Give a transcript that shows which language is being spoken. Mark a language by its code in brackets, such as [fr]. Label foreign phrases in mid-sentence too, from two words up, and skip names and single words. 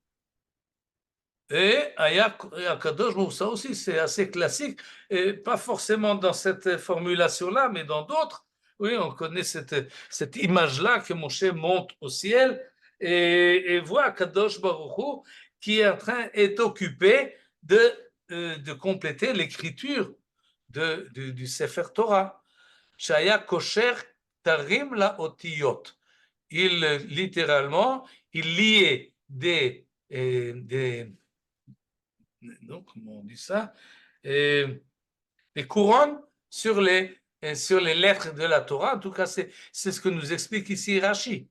[fr] Et Akadosh Baruch Hu, ça aussi c'est assez classique, et pas forcément dans cette formulation-là, mais dans d'autres. Oui, on connaît cette image-là que Moshe monte au ciel et voit Kadosh Baruch Hu qui est occupé de compléter l'écriture du Sefer Torah. [he] שהיה קושר כתרים לאותיות. [fr] Il littéralement, il liait non, comment on dit ça, des couronnes sur les lettres de la Torah. En tout cas, c'est ce que nous explique ici Rashi.